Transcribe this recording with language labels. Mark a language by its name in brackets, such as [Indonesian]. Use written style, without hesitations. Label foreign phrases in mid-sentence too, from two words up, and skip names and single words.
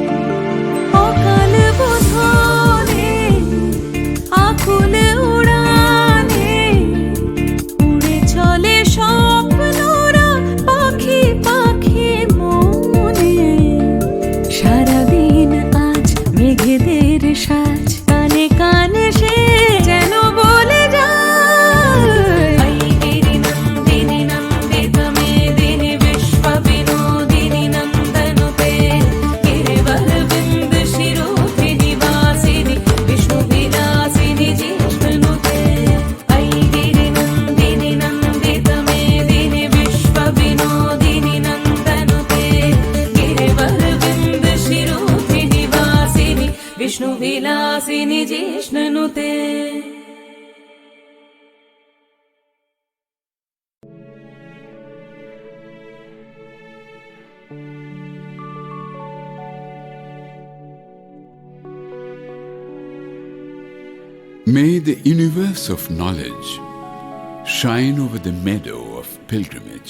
[Bangla] অকাল বোধনে আকুল উড়ানে উড়ে চলে স্বপ্নরা পাখি পাখি মনে। সারাদিন আজ মেঘেদের সাজ, কানে কানে সে যেন বলে যায়। [Sanskrit] ऐगिरि नन्दिनि नन्दित मेदिनि विश्व विनोदिनि नन्दनुते गिरिवरविन्द शिरोधिनि वासिनि विष्णु विलासिनि जिष्णुनुते। ऐगिरि नन्दिनि नन्दित मेदिनि विश्व विनोदिनि नन्दनुते गिरिवरविन्द शिरोधिनि वासिनि विष्णु विलासिनि जिष्णुनुते। [English] May the universe of knowledge shine over the meadow of pilgrimage.